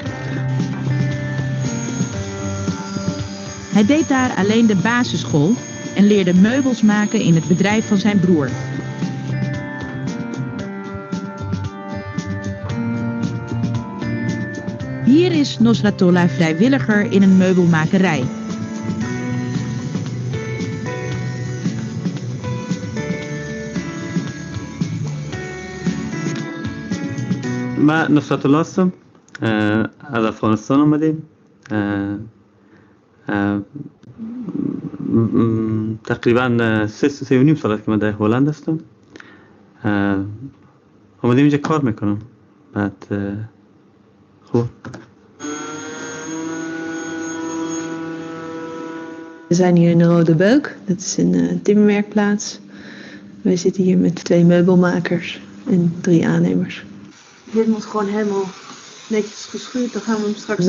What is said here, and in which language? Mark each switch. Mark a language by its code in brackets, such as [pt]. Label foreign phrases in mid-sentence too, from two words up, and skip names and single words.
[nl] Hij deed daar alleen de basisschool en leerde meubels maken in het bedrijf van zijn broer. Hier is Nosratollah vrijwilliger in een meubelmakerij. [fa] من نصرت الله هستم از افغانستان آمدیم تقریبا 3.5 سال است که من در هلند هستم آمدیم اینجا کار میکنم بعد خوب [nl] We zijn hier in de Rode Beuk, dat is een timmerwerkplaats. Wij zitten hier met 2 meubelmakers en 3 aannemers. Dit moet gewoon helemaal netjes geschuurd, dan gaan we hem straks